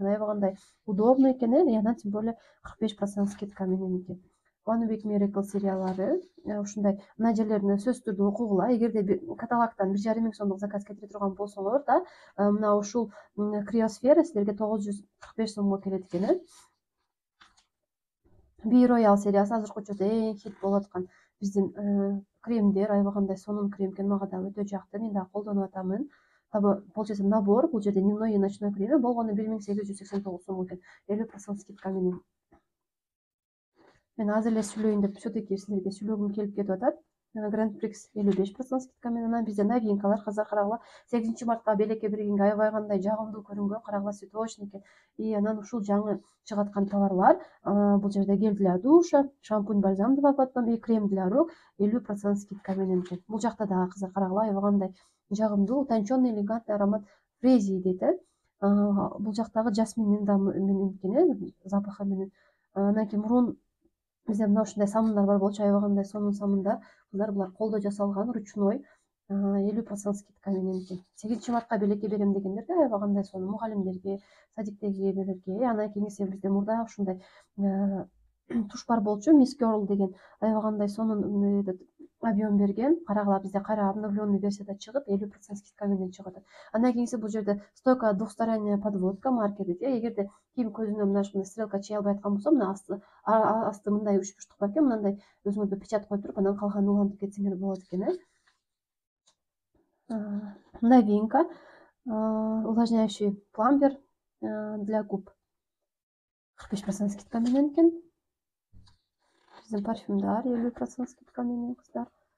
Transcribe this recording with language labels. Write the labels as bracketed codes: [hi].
[ky] Аябагандай [ru] удобный [ky] экен, и анан [ru] тем более [ky] 45% скидка менен экен. One Week Miracle сериялары ушундай мына жерлерин сөзсүз түрдө окугула. Эгерде каталогдон 1,5 миң сомдук заказ кетире турган болсоңор да, мына ушул криосфера силерге 945 сомго келет экен. Be Royal сериясы азыркы учурда эң хит болуп аткан биздин кремдер, аябагандай сонун крем экен. Мага да өтө жакты, мен дагы колдонуп атамын. [ru] Получается, набор, [ky] бул жерде [ru] дневной и ночной [ky] креми болгону 1889 сом экен, 50% скидка менен. Мен аз эле сүйлөйүн деп [ru] все-таки [ky] силерге сүйлөгүм келип кетип атат. Grand Prix 55% скидка менен. Анан бизде новинкалар, кыздар, карагыла. 8 мартка белекке бергенге аябай кандай жагымдуу көрүнгөн. Карагыла, цветочный экен. И анан ушул жаңы чыгаткан товарлар, бул жерде [ru] гель для душа, шампунь, бальзам два в одном и крем для рук [ky] 50% скидка менен экен. Бул жакта дагы, кыздар, карагыла, аябагандай жагымдуу, [ru] утонченный элегантный аромат [ky] Crazy дейт. Бул жактагы жасминдин менен экен, запахы менен. Анан кийин мурун бизде мына ушундай самындар бар болчу, аябагандай сонун самындар. Кыздар, булар колдо жасалган, ручной, 50% скидка менен экен. 8 мартка белекке берем дегендерге аябагандай сонун, мугалимдерге, садиктеги эмелерге. Анан кийинкиси бизде мурда ушундай туш бар болчу, Miss Girl деген, аябагандай сонун объем берген. Карагыла, бизде кайра обновленный версияда чыгып, 50% скидка менен чыгып атат. Андан кийинкиси бул жерде [ru] стойкая двухсторонняя подводка [ky] марка дейт. Эгерде ким көзүнө мына ушундай стрелка чыгый албай аткан болсо, мына асты мындай 3 бурчтук бар экен, мындай өзүңөргө печать коюп туруп, анан калганын улантып кетсеңер болот экен. [ru] Новинка увлажняющий пламбер для губ. [ky] 45% скидка менен экен. Биздин парфюмдар 50% скидка менен кыздар.